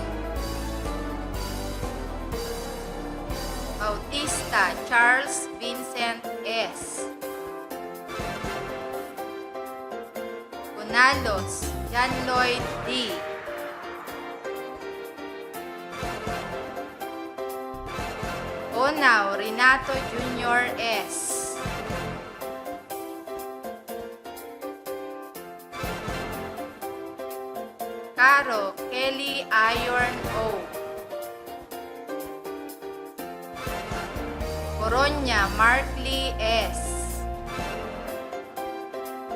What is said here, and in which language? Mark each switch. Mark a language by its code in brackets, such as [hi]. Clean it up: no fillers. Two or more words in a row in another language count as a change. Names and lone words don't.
[en] Bautista Charles Vincent S. Cunalos John Lloyd D. Onao Renato Jr. S. Caro Kelly Iron O. Coronya Mark Lee S.